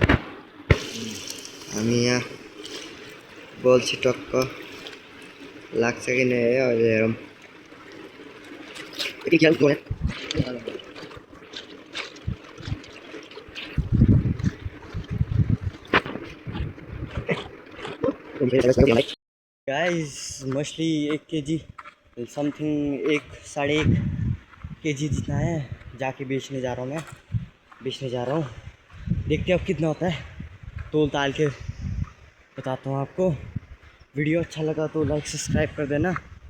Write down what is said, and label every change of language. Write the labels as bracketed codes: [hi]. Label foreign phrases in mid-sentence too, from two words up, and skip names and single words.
[ne] हामी यहाँ बल्छी टक्क लाग्छ कि नै है अहिले हेरौँ गाइस मछली [hi] 1 केजी समथिंग 1-1.5 केजी जितना है जाके बेचने जा रहा हूँ मैं बेचने जा रहा हूँ देखते हैं अब कितना होता है तोल ताल के बताता हूँ आपको वीडियो अच्छा लगा तो लाइक सब्सक्राइब कर देना